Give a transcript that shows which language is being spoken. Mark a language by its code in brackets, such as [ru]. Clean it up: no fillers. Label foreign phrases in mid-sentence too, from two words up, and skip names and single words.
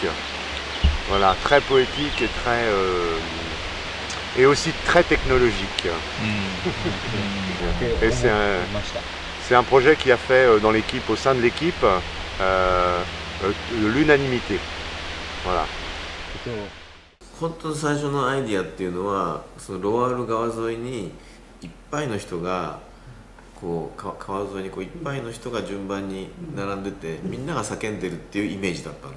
[fr] Voilà, très poétique et aussi très technologique. Et c'est un projet qui a fait dans l'équipe, au sein de l'équipe, l'unanimité. Voilà. [ja] 本当の最初のアイディアっていうのはそのロワール川沿いにいっぱいの人がこう川沿いにこういっぱいの人が順番に並んでてみんなが叫んでるっていうイメージだったの。